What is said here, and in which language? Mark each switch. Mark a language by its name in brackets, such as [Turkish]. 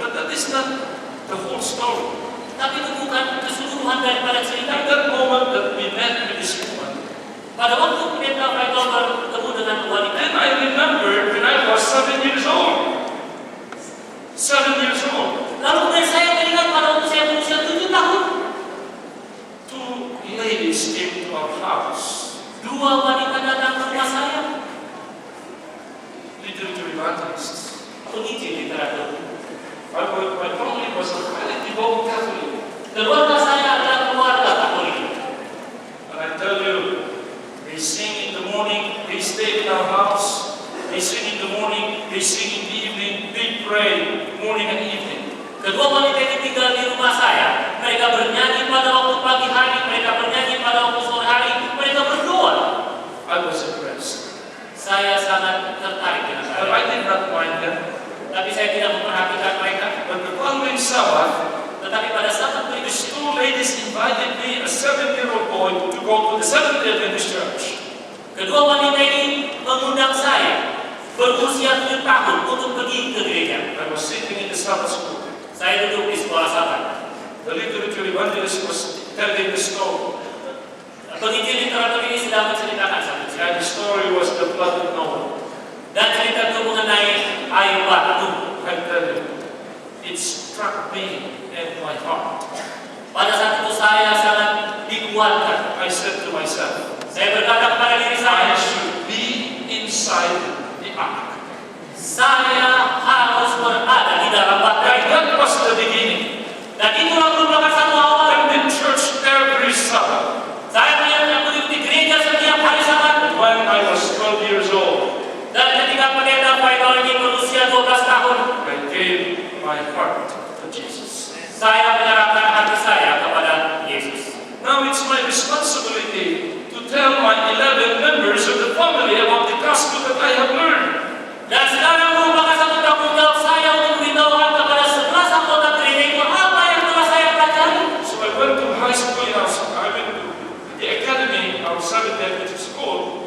[English] But that is not the whole story. [Indonesian] Tapi itu bukan keseluruhan daripada cerita. [English] At that moment that we met with this woman, [Indonesian] Pada waktu Pendeta Michael bertemu dengan wanita, [English] then I remembered when I was 7 years old. 7 years old. [Indonesian] lalu kemudian saya teringat pada waktu saya berusia 7 tahun. [English] Two ladies came to our house. [Indonesian] Dua wanita datang ke rumah saya, [English] Literature evangelists. [Indonesian] penginjil literatur. [English] My family was a very devout Catholic. [Indonesian] Keluarga saya adalah keluarga Katolik. [English] And I tell you, they sing in the morning, they stay in our house, they sing in the morning, they sing in the evening, they pray morning and evening. [Indonesian] Kedua wanita ini tinggal di rumah saya. Mereka bernyanyi pada waktu pagi hari, mereka bernyanyi pada waktu sore hari, mereka berdoa. [English] I was impressed. [Indonesian] Saya sangat tertarik dengan [English] But I did not mind them. [Indonesian] Tapi saya tidak memperhatikan mereka. [English] But the following Sabbath, [Indonesian] Tetapi pada saat berikutnya, [English] these two ladies invited me, a 7-year-old boy, to go to the Seventh-day Adventist Church. [Indonesian] kedua wanita ini mengundang saya berusia 7 tahun untuk pergi ke gereja. [English] I was sitting in the Sabbath school. [Indonesian] Saya duduk di sekolah Sabat. [English] The literature evangelist was telling the story. [Indonesian] Penginjil literatur ini sedang menceritakan satu cerita. [English] And the story was the flood of Noah. [Indonesian] Dan cerita itu mengenai air batu. [English] I tell you, it struck me and my heart. [Indonesian] Pada saat itu saya sangat dikuatkan. [English] I said to myself, [Indonesian] Saya berkata kepada diri saya, [English] should be inside the ark. [Indonesian] saya harus berada di dalam batu. [English] And that was the beginning. [Indonesian] Dan itulah merupakan satu awal. [English] And in church every Sabbath, [Indonesian] Saya mengikuti gereja setiap hari Sabat. [English] when I was 12 years old, [Indonesian] Dan ketika pendeta Michael ini berusia 12 tahun, [English] I gave my heart to Jesus. [Indonesian] saya menyerahkan hati saya kepada Yesus. [English] Now it's my responsibility to tell my 11 members of the family about the gospel that I have learned. [Indonesian] Dan sekarang merupakan satu tanggung jawab saya untuk memberitahukan kepada 11 anggota gereja itu apa yang telah saya pelajari. [English] So I went to high school in our, I went to the academy, our Seventh-day Adventist school.